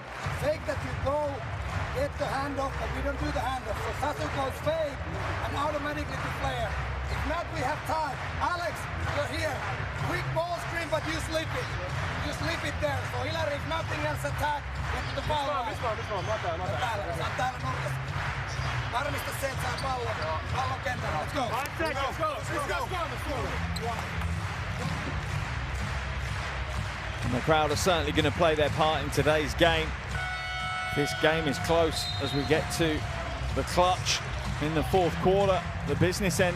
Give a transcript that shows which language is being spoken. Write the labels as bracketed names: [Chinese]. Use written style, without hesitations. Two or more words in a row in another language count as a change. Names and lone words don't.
[English] Fake that you go. Get the handoff, but we don't do the handoff. So Sasu goes fake and automatically to player. If not, we have time. Alex, you're here. Quick ball screen, but you slip it. You slip it there. So Hilary, if nothing else, attack. Get to the foul line. [Finnish] Täällä nurkassa. Varmista se, että saa pallon kentällä. [English] Let's go. And the crowd are certainly going to play their part in today's game. This game is close as we get to the clutch in the 4th quarter, the business end.